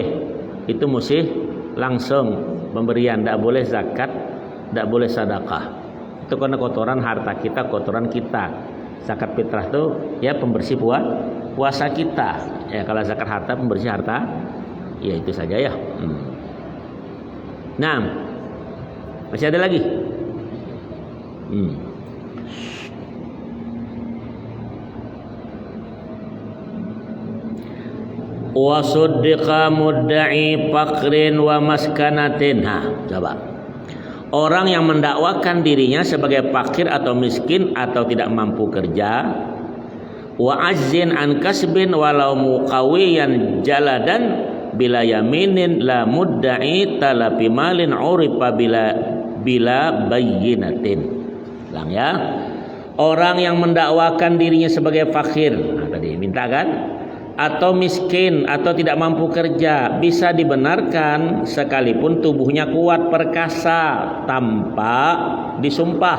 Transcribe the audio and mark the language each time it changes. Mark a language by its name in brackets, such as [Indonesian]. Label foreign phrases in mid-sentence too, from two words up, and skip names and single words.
[Indonesian] Itu mesti langsung pemberian, tak boleh zakat, tak boleh sedekah. Itu karena kotoran harta kita, kotoran kita. Zakat fitrah itu ya pembersih puasa kita. Ya kalau zakat harta pembersih harta, ya itu saja ya. Nah, masih ada lagi. [Arabic] وصدق مدعي فقر ومسكنة. [Indonesian] Coba. Orang yang mendakwakan dirinya sebagai fakir atau miskin atau tidak mampu kerja, [Arabic] وعاجز عن كسب ولو قويا جلدا بلا يمين لا مدعي طلب مال عرف بلا بينة. [Indonesian] Ulang ya. Orang yang mendakwakan dirinya sebagai fakir, tadi minta kan, atau miskin atau tidak mampu kerja, bisa dibenarkan sekalipun tubuhnya kuat perkasa tanpa disumpah.